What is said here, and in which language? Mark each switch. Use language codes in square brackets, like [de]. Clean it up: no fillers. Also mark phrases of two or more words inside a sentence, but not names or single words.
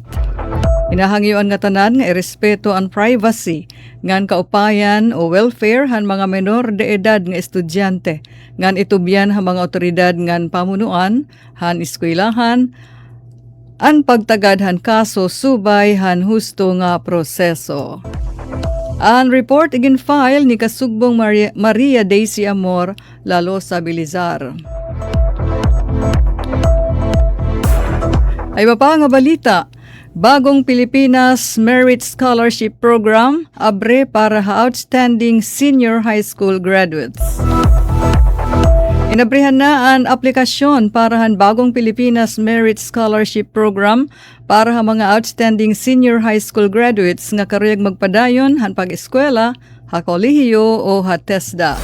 [war] Inahangyoan nga tanan nga irespeto ang privacy ngan kaupayan o welfare han mga menor de edad nga estudyante ngan itubyan ha mga otoridad ngan pamunuan han eskwelahan ang pagtagad han kaso subay han husto nga proseso. Ang report igin file ni Kasugbong Maria Daisy Amor lalo sa Bilizar. Ay pa nga balita. Bagong Pilipinas Merit Scholarship Program, abre para [en] outstanding senior high school graduates. [war] Inabrihan na ang aplikasyon para han Bagong Pilipinas Merit Scholarship Program para ha mga [en] outstanding senior high school graduates [war] nga karuyag magpadayon han pag-eskwela, ha kolehiyo o ha TESDA.